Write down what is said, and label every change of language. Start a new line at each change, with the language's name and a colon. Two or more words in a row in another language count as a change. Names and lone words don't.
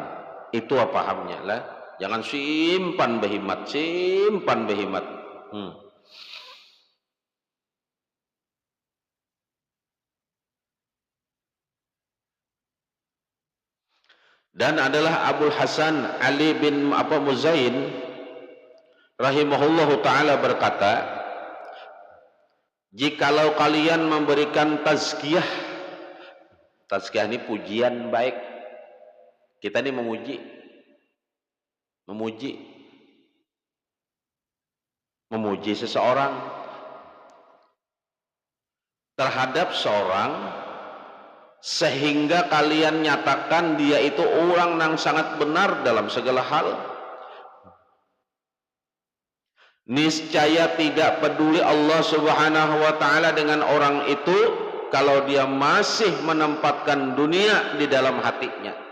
Banjar: Itu apa pahamnya lah. Jangan simpan behimat.
Indonesian: Dan adalah Abul Hasan Ali bin Muzain
Arabic: rahimahullahu taala
Indonesian: berkata, jikalau kalian memberikan tazkiyah ini pujian baik, kita ini memuji seseorang terhadap seorang, sehingga kalian nyatakan dia itu orang yang sangat benar dalam segala hal, niscaya tidak peduli
Arabic: Allah Subhanahu wa taala
Indonesian: dengan orang itu kalau dia masih menempatkan dunia di dalam hatinya.